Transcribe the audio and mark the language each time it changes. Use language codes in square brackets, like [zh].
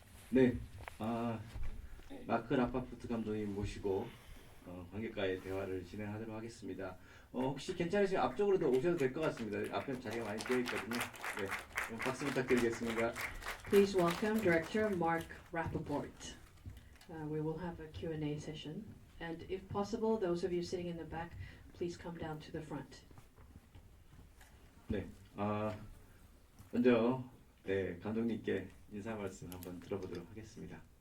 [ko] 네, 마크 라파포트 감독님 모시고 관객과의 대화를 진행하도록 하겠습니다. 혹시 괜찮으시면 앞쪽으로도 오셔도 될 것 같습니다. 앞에 자리가 많이 비어 있거든요. 네, 그럼 박수 부탁드리겠습니다. [en] Please welcome Director Mark Rappaport. We will have a Q&A session, and if possible, those of you sitting in the back, please come down to the front. [ko] 네, 먼저 네, 감독님께 인사 말씀 한번 들어보도록 하겠습니다.